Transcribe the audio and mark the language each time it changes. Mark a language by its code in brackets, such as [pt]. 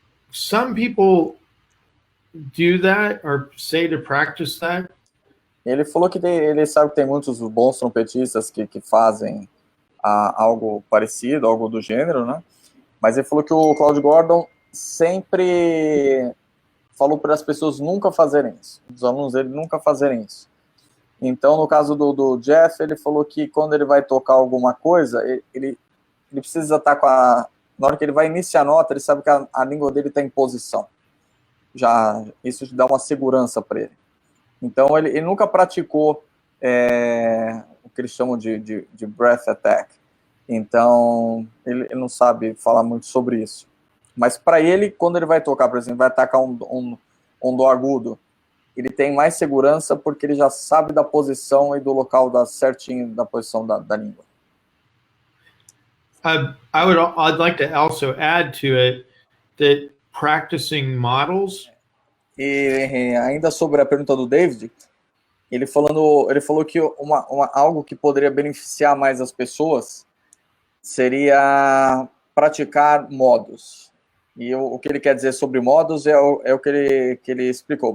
[en] Some people do that or say to practice that. [pt] Ele falou que ele sabe que tem muitos bons trompetistas que fazem algo parecido, algo do gênero, né? Mas ele falou que o Claude Gordon sempre falou para as pessoas nunca fazerem isso. Os alunos dele nunca fazerem isso. Então, no caso do Jeff, ele falou que quando ele vai tocar alguma coisa, ele precisa estar na hora que ele vai iniciar a nota, ele sabe que a língua dele está em posição. Isso dá uma segurança para ele. Então, ele nunca praticou o que eles chamam de breath attack. Então, ele não sabe falar muito sobre isso. Mas para ele, quando ele vai tocar, por exemplo, vai atacar um dó agudo, ele tem mais segurança porque ele já sabe da posição e do local certinho da posição da língua. [en] I'd like to also add to it that practicing models. [pt] E ainda sobre a pergunta do David, ele falou que algo que poderia beneficiar mais as pessoas seria praticar modos. E o que ele quer dizer sobre modos é o que ele explicou.